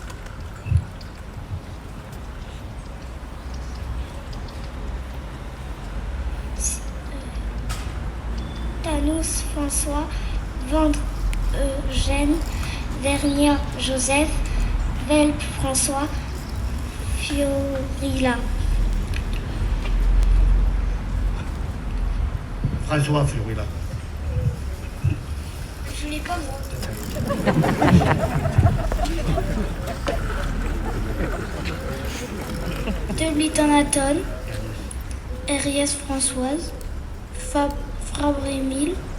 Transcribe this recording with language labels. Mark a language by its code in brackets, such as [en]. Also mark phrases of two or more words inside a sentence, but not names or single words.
[fr] Tanos François, Vendre Eugène, Vernier Joseph, Velp François, Fiorilla. François Fiorilla. Je l'ai pas moi. Debliton-Aton, Ariès Françoise, Fabre-Émile,